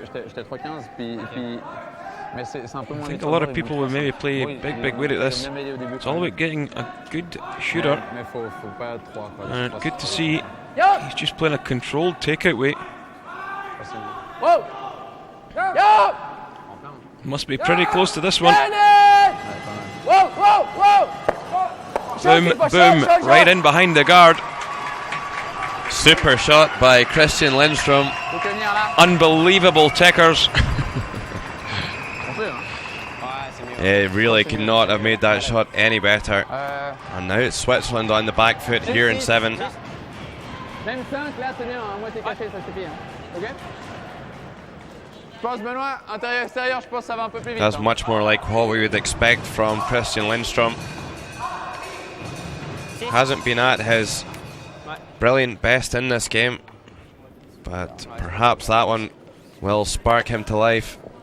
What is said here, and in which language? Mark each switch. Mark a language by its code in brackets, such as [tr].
[fr] J'étais 3-15 puis mais c'est un peu moins. [en] I think a lot of people would maybe play big weight at this. It's all about getting a good shooter. [fr] Mais faut pas 3 quoi. [en] And good to see he's just playing a controlled takeout weight. Whoa! Yo! Must be pretty close to this one. Whoa! Boom, right in behind the guard. Super shot by Christian Lindstrom. Unbelievable tickers. He really could not have made that shot any better. And now it's Switzerland on the back foot here in 7. [fr] Même 5 là c'est bien, à moitié caché ça suffit. OK? Je pense Benoît, intérieur extérieur, je pense que ça va un peu plus vite. [en] That's much more like what we would expect from Christian Lindstrom. Hasn't been at his brilliant best in this game, but perhaps that one will spark him to life.